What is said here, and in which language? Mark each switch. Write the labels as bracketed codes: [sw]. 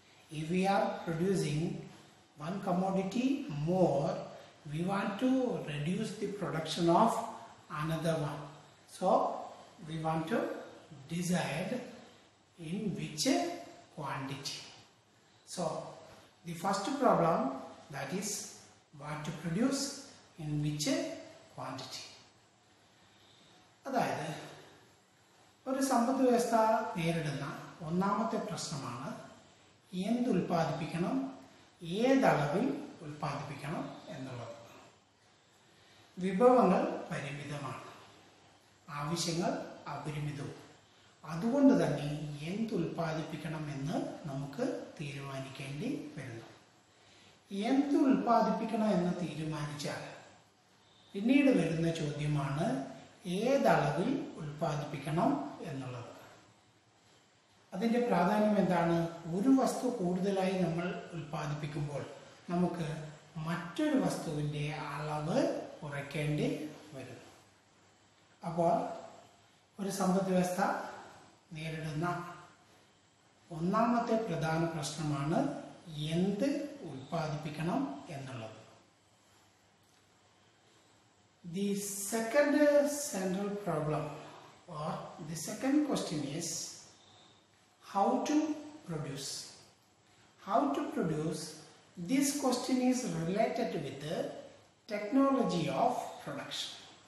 [en] If we are producing one commodity more, we want to reduce the production of another one. So we want to decide in which quantity. So the first problem, that is what to produce in which quantity. [ml] അതായത് ഒരു സമ്പദ് വ്യവസ്ഥ നേരിടുന്ന ഒന്നാമത്തെ പ്രശ്നമാണ് എന്ത് ഉൽപ്പാദിപ്പിക്കണം, ഏതളവിൽ ഉൽപ്പാദിപ്പിക്കണം എന്നുള്ളത്. വിഭവങ്ങൾ പരിമിതമാണ്, ആവശ്യങ്ങൾ അപരിമിതവും. അതുകൊണ്ട് തന്നെ എന്ത് ഉൽപ്പാദിപ്പിക്കണം എന്ന് നമുക്ക് തീരുമാനിക്കേണ്ടി വരുന്നു. എന്ത് ഉൽപ്പാദിപ്പിക്കണം എന്ന് തീരുമാനിച്ചാൽ പിന്നീട് വരുന്ന ചോദ്യമാണ് ഏതളവിൽ ഉൽപ്പാദിപ്പിക്കണം എന്നുള്ളത്. അതിൻ്റെ പ്രാധാന്യം എന്താണ്? ഒരു വസ്തു കൂടുതലായി നമ്മൾ ഉൽപ്പാദിപ്പിക്കുമ്പോൾ നമുക്ക് മറ്റൊരു വസ്തുവിൻ്റെ അളവ് കുറയ്ക്കേണ്ടി വരുന്നു. അപ്പോൾ ഒരു സമ്പദ് വ്യവസ്ഥ നേരിടുന്ന ഒന്നാമത്തെ പ്രധാന പ്രശ്നമാണ് എന്ത് ഉൽപ്പാദിപ്പിക്കണം എന്നുള്ളത്. [en] The second central problem or the second question is how to produce. How to produce, this question is related with the technology of production.